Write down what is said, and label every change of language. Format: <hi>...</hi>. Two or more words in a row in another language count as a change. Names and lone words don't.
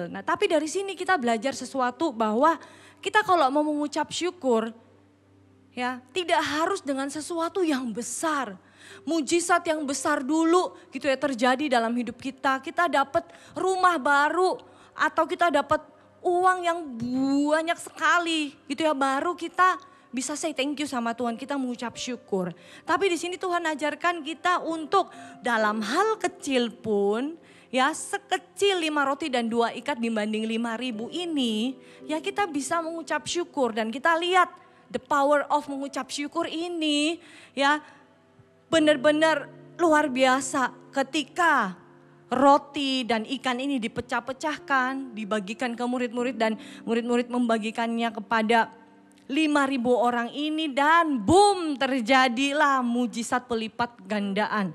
<id>Nah tapi dari sini kita belajar sesuatu bahwa kita kalau mau mengucap syukur, ya tidak harus dengan sesuatu yang besar. Mujizat yang besar dulu gitu ya terjadi dalam hidup kita. Kita dapat rumah baru atau kita dapat uang yang banyak sekali gitu ya, baru kita bisa</id> <en>say thank you</en> <id>sama Tuhan, kita mengucap syukur. Tapi di sini Tuhan ajarkan kita untuk dalam hal kecil pun, ya sekecil 5 roti dan 2 ikat dibanding 5.000 ini, ya kita bisa mengucap syukur. Dan kita lihat</id> <en>the power of</en> <id>mengucap syukur ini ya benar-benar luar biasa ketika roti dan ikan ini dipecah-pecahkan, dibagikan ke murid-murid dan murid-murid membagikannya kepada 5.000 orang ini, dan boom, terjadilah mujizat pelipat gandaan.</id>